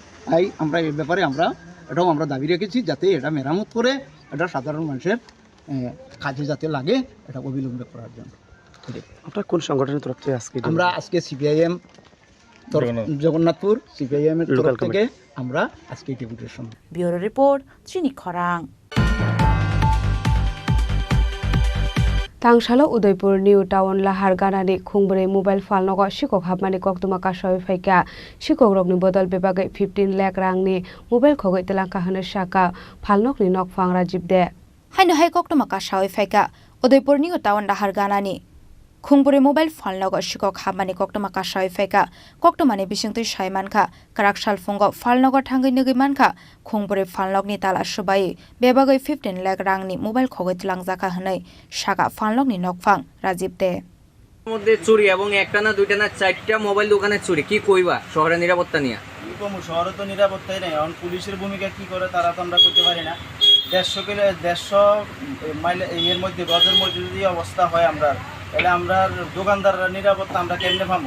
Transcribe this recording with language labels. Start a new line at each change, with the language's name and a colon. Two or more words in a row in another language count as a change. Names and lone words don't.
Bangla: তাই আমরা এই ব্যাপারে এটাও আমরা দাবি রেখেছি যাতে এটা মেরামত করে এটা সাধারণ মানুষের কাজে যাতে লাগে, এটা অবিলম্বে করার জন্য। আপনার কোন সংগঠনের তরফ থেকে আজকে? আমরা আজকে সিপিআইএম জগন্নাথপুর সিপিআইএম এর তরফ থেকে আমরা আজকে ডেপুটেশন। ব্যুরো রিপোর্ট, চিনি খরাং।
Kok Borok: तांगशालो उदयपुर न्यू टाउन लाहार गानानि खुंबरे मोबाइल फालनगो शिকক हाबमानि कक्तुमा कासय फाइका शिকক रगनि बदल बेबागै 15 लाख रांनि मोबाइल खगै तेलांका होनो शाका फालनगनि नकफां राजीब दे हाइनो हाइ कक्तुमा कासय फाइका उदयपुर न्यू टाउन लाहार गानानि खुंबरे मोबाइल फालनगो शिকক हाबमानि कक्तुमा कासय फाइका कक्तुमानि बिसिंतै सायमानखा काराक सालफुंगो फालनगो थांगै नगै मानखा खुंबरे फालनगनि ताला सुबाय बेबागै 15 लाख रांनि मोबाइल खगै तेलांजाका होनै शाका फालनगनि नकफां राजीब दे
Bangla: মধ্যে চুরি এবং একটা না দুইটা না চারটা মোবাইল দোকানে চুরি কি কইবা শহরের নিরাপত্তা নিয়ে? কি কম, শহরে তো নিরাপত্তাই নাই। এখন পুলিশের ভূমিকা কি করে তারা তো আমরা করতে পারি না। 150 মাইল এর মধ্যে গজের মধ্যে যদি অবস্থা হয় আমরা, তাহলে আমরা দোকানদাররা নিরাপত্তা আমরা কেমনে পাবো?